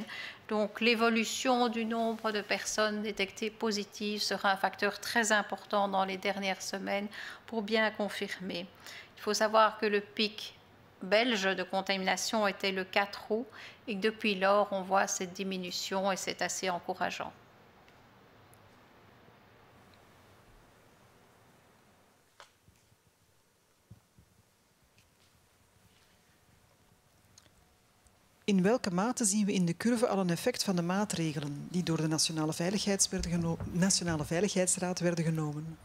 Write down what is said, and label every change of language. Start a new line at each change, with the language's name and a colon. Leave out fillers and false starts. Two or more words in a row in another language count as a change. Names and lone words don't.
French: Donc l'évolution du nombre de personnes détectées positives sera un facteur très important dans les dernières semaines pour bien confirmer. Il faut savoir que le pic belge de contamination était le 4 août et que depuis lors, on voit cette diminution et c'est assez encourageant.
Dutch: In welke mate zien we in de curve al een effect van de maatregelen die door de Nationale Veiligheidsraad werden genomen?